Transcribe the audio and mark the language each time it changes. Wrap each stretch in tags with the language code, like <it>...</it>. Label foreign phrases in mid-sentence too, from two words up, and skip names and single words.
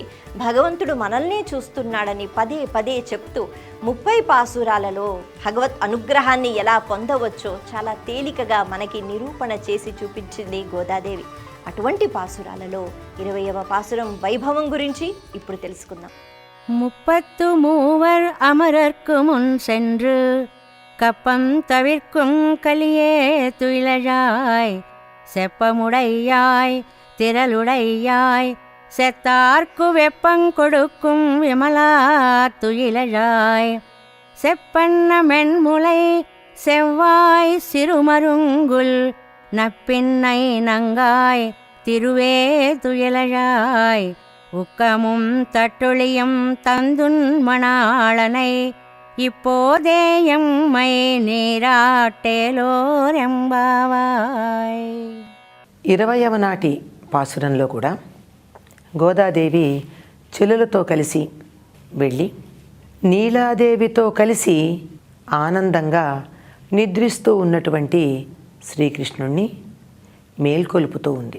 <te>భగవంతుడు మనల్నే చూస్తున్నాడని పదే పదే చెప్తూ 30 పాసురాలలో భగవత్ అనుగ్రహాన్ని ఎలా పొందవచ్చో చాలా తేలికగా మనకి నిరూపణ చేసి చూపించింది గోదాదేవి. అటువంటి పాసురాలలో 20వ పాసురం వైభవం గురించి ఇప్పుడు తెలుసుకుందాం.</te> <ta>33 அமரர்க்கு முன் சென்று கப்பம் தவிர்க்கும் கலியே துயிலழாய் செப்பமுடையாய் திரளுடையாய் செத்தார்க்கு வெப்பங்கொடுக்கும் விமலா துயிலழாய் செப்பண்ண மென்முலை செவ்வாய் சிறுமருங்குல் நப்பின்னை நங்காய் திருவே துயிலழாய் உக்கமும் தட்டொழியும் தந்துன் மணாளனை இப்போதேயம்மை நீராட்டேலோர் எம்பாவாய்.</ta> <te>20వ నాటి పాసురంలో కూడా గోదాదేవి చెల్లెలతో కలిసి వెళ్ళి నీలాదేవితో కలిసి ఆనందంగా నిద్రిస్తూ ఉన్నటువంటి శ్రీకృష్ణుణ్ణి మేల్కొలుపుతూ ఉంది.</te>